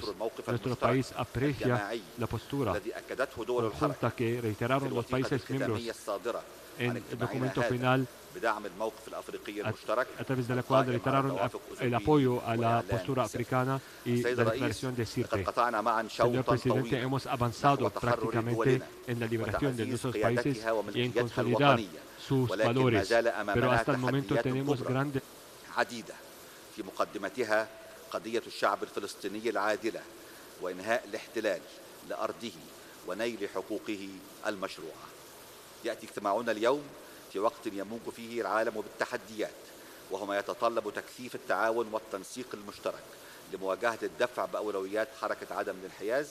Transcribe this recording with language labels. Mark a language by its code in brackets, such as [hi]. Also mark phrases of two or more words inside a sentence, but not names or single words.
[es] Nuestro país aprecia la postura conjunta que reiteraron los países miembros en el documento final, a través de la cual reiteraron el apoyo a la postura africana y la declaración de Sirte. Señor Presidente, hemos avanzado prácticamente en la liberación de nuestros países y en consolidar sus valores, pero hasta el momento tenemos grandes [ar] قضية الشعب الفلسطيني العادلة وإنهاء الاحتلال لأرضه ونيل حقوقه المشروعة. يأتي اجتماعنا اليوم في وقت يموج فيه العالم بالتحديات، وهو ما يتطلب تكثيف التعاون والتنسيق المشترك لمواجهة الدفع بأولويات حركة عدم الانحياز.